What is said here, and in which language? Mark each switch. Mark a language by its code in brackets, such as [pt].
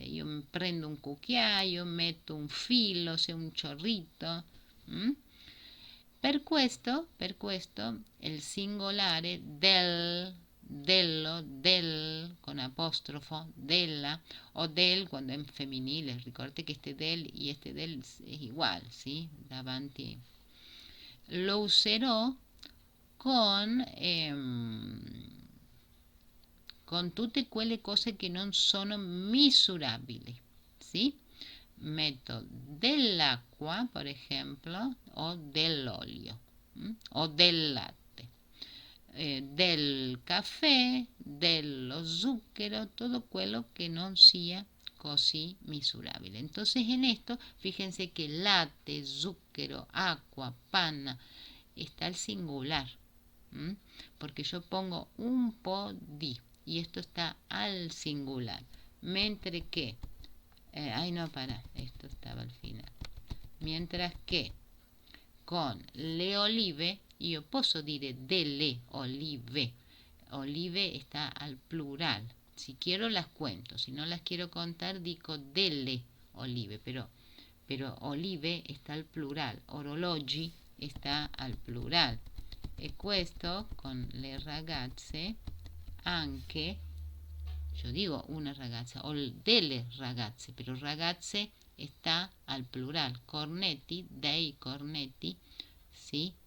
[it] Io prendo un cucchiaio, metto un filo, se un ciorrito. Per questo il singolare dello, del con apostrofo, della o del quando è femminile. Ricordate che [es] este del y este del es igual, ¿sí? [it] Davanti. Lo userò con tutte quelle cose che non sono misurabili, ¿sí? Metto dell'acqua, per esempio, o dell'olio, o del latte, del caffè, dello zucchero, todo quello che non sia così misurabile. [es] Entonces en esto, fíjense que latte, zucchero, agua, panna, está el singular, porque yo pongo [it] un po' di [es] y esto está al singular, mientras que no, para, esto estaba al final. Mientras que con [it] le olive io posso dire delle olive. [es] Olive está al plural. Si quiero las cuento, si no las quiero contar [it] dico delle olive, [es] pero olive está al plural, orologi está al plural. [it] E questo con le ragazze anche, [es] yo digo [it] una ragazza o delle ragazze, pero ragazze [es] está al plural. [it] Cornetti, dei cornetti, ¿sí?